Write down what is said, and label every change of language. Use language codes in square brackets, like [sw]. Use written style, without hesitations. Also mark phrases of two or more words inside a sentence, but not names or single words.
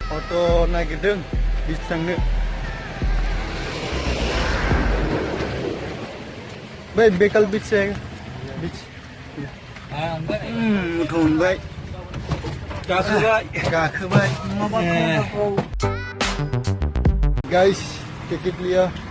[brx] Auto nagirdों beach थांनो बै बेकाल beach जायगा beach मोनबाय गाखोबाय guys [hi] टिकट लिया